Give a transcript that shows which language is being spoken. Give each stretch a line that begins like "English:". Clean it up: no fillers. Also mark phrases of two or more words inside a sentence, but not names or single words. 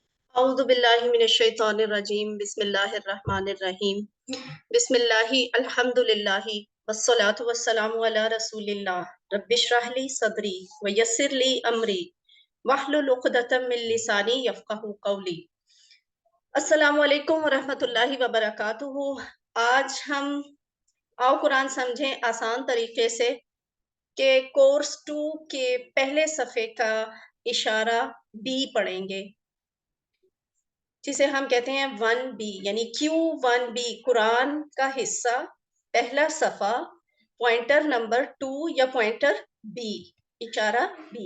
Arabic: أعوذ بالله من الشيطان الرجيم بسم الله الرحمن الرحيم بسم الله الحمد لله والصلاة والسلام على رسول الله رب اشرح لي صدري ويسر لي أمري واحلل عقدة من لساني يفقهوا قولي. السلام عليكم ورحمة الله وبركاته.
Urdu: آج ہم آؤ قرآن سمجھیں آسان طریقے سے کے کورس 2 کے پہلے صفحے کا اشارہ بی پڑھیں گے، جسے ہم کہتے ہیں 1 بی یعنی Q1B قرآن کا حصہ پہلا صفحہ
English: pointer number 2
Urdu: या
English: pointer B
Urdu: اشارہ بی.